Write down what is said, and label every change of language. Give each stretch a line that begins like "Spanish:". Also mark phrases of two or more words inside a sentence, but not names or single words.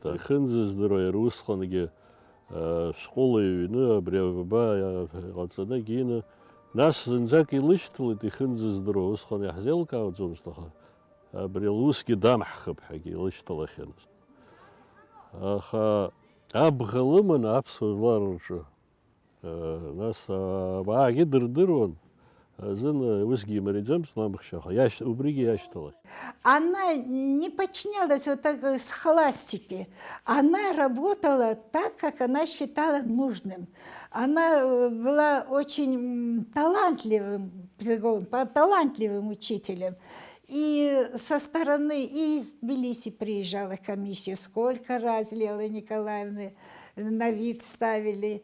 Abkhazian: Ихынӡаздыруа иара усҟангьы шәҟәыла иҩны, абри аба иҟаҵаны ины, нас зынӡак илышьҭалеит ихынӡаздыруа, усҟан иаҳзеилкаауӡомызт, аха абри лусгьы дамҳхып ҳәагьы илышьҭалахьанызт. Аха абӷа лыманы аԥсуа жәлар рҿы, нас абаагьы дырдыруан, зын усгьы имариаӡамызт ламхшьаха, убригьы иашьҭалахь.
Russian: Она не подчинялась вот так схоластике. Она работала так, как она считала нужным. Она была очень талантливым учителем. И со стороны, и из Тбилиси приезжала комиссия, сколько раз Лейлы Николаевны на вид ставили.